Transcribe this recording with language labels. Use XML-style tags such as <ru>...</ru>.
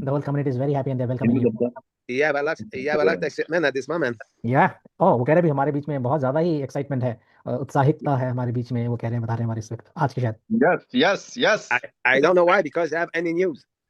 <en>The whole community is very happy and they're welcoming Hindi you. ka ba? You have a lot of excitement at this moment. Yeah.</en> <hi>Oh, वो कह रहे भी हमारे बीच में बहुत ज्यादा ही एक्साइटमेंट है, उत्साहिकता है हमारे बीच में, वो कह रहे हैं, बता रहे हैं हमारे इस वक्त आज के शायद।</hi> <en>Yes. I don't know why, because I have any news.</en>